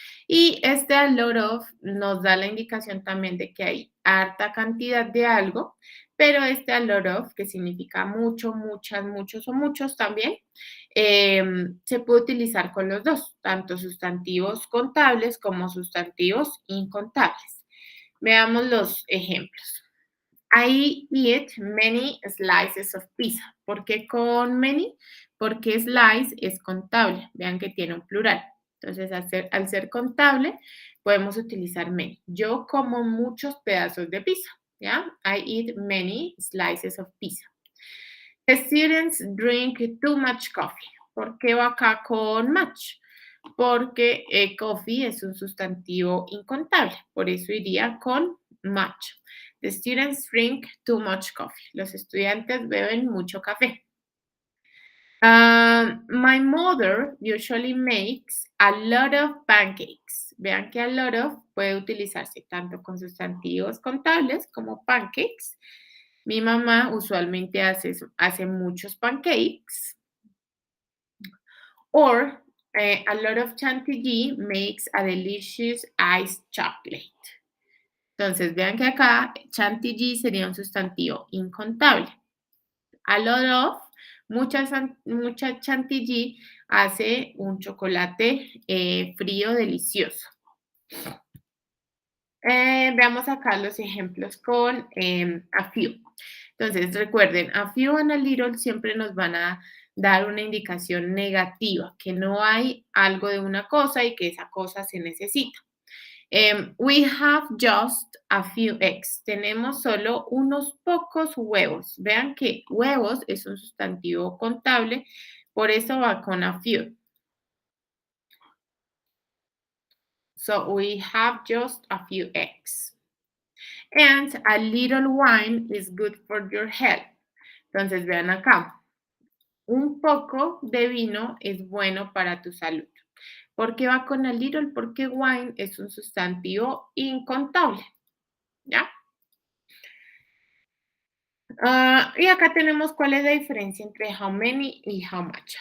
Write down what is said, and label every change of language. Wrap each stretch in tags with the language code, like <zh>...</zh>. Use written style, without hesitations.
<es>Y este a lot of nos da la indicación también de que hay harta cantidad de algo, pero este a lot of, que significa mucho, muchas, muchos o muchos también, se puede utilizar con los dos, tanto sustantivos contables como sustantivos incontables. Veamos los ejemplos.</es> <en>I eat many slices of pizza.</en> <es>¿Por qué con many? Porque slice es contable. Vean que tiene un plural. Entonces, al ser contable, podemos utilizar many. Yo como muchos pedazos de pizza. ¿Ya?</es> <en>I eat many slices of pizza. The students drink too much coffee.</en> <es>¿Por qué va acá con much? Porque coffee es un sustantivo incontable. Por eso iría con much.</es> <en>The students drink too much coffee.</en> <es>Los estudiantes beben mucho café.</es> <en>My mother usually makes a lot of pancakes.</en> <es>Vean que a lot of puede utilizarse tanto con sustantivos contables como pancakes. Mi mamá usualmente hace muchos pancakes.</es> <en>Or a lot of chantilly makes a delicious iced chocolate.</en> <es>Entonces, vean que acá chantilly sería un sustantivo incontable. A lot of, mucha chantilly hace un chocolate frío delicioso. Veamos acá los ejemplos con a few. Entonces, recuerden, a few and a little siempre nos van a dar una indicación negativa, que no hay algo de una cosa y que esa cosa se necesita.</es> <en>We have just a few eggs.</en> <es>Tenemos solo unos pocos huevos. Vean que huevos es un sustantivo contable, por eso va con a few.</es> <en>So we have just a few eggs. And a little wine is good for your health.</en> <es>Entonces, vean acá. Un poco de vino es bueno para tu salud. ¿Por qué va con</es> <en>a little?</en> <es>Porque wine es un sustantivo incontable. ¿Ya? Y acá tenemos cuál es la diferencia entre how many y how much.</es>